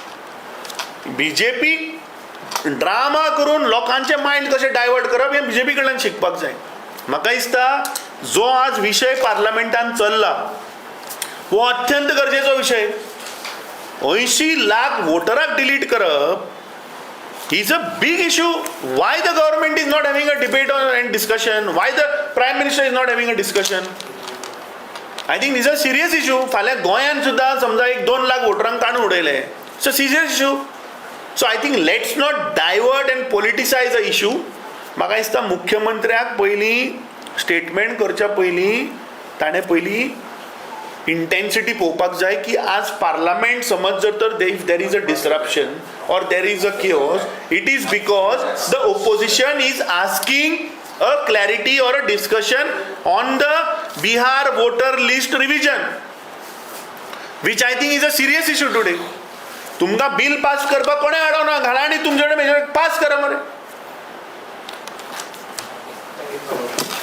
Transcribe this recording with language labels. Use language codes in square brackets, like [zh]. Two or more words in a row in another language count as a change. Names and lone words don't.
[kok] BJP ड्रामा करून लोकांचे मायंड कशें डायवर्ट करप हें BJP कडल्यान शिकपाक जाय. म्हाका दिसता जो आज विशय पार्लमेंटान चल्ला हो अत्यंत गरजेचो विशय. 80 लाख वोटराक डिलीट करप [en] is a big issue. Why the government is not having a debate and discussion? Why the prime minister is not having a discussion? I think is a serious issue. [kok] फाल्यां गोंयान सुद्दां समजा 1-2 लाख वोटरांक काडून उडयले, [en] it's a serious issue. So I think let's not divert and politicise a issue. [kok] म्हाका दिसता मुख्यमंत्र्याक पयलीं स्टेटमेंट करच्या पयलीं ताणें पयलीं इंटेन्सिटी पळोवपाक जाय की आज पार्लमेंट समज जर तर [en] there is a disruption or there is a chaos, it is because the opposition is asking a clarity or a discussion on the Bihar voter list revision, which I think is a serious issue today. [kok] तुमकां बिल पास करपाक कोणें अडवना, घाला आनी तुमचे कडेन मेजॉरिटी पास करा मरे.